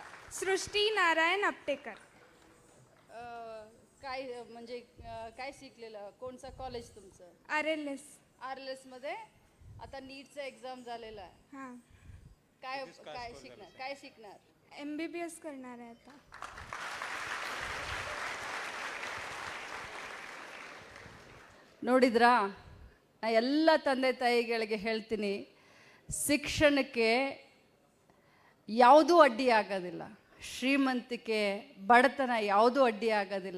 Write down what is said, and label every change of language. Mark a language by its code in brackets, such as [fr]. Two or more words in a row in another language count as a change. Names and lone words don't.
[mr] सृष्टी नारायण अपटेकर. काय म्हणजे काय शिकलेलं? कोणचं कॉलेज तुमचं? RLS. RLS मध्ये आता नीटचं एक्झाम झालेलं आहे. हां. काय शिकणार? MBBS करणार आहे आता. [kn] ನೋಡಿದ್ರಾ, ನಾ ಎಲ್ಲ ತಂದೆ ತಾಯಿಗಳಿಗೆ ಹೇಳ್ತೀನಿ, ಶಿಕ್ಷಣಕ್ಕೆ ಯಾವುದೂ ಅಡ್ಡಿ ಆಗೋದಿಲ್ಲ. ಶ್ರೀಮಂತಿಕೆ ಬಡತನ ಯಾವುದೂ ಅಡ್ಡಿ ಆಗೋದಿಲ್ಲ.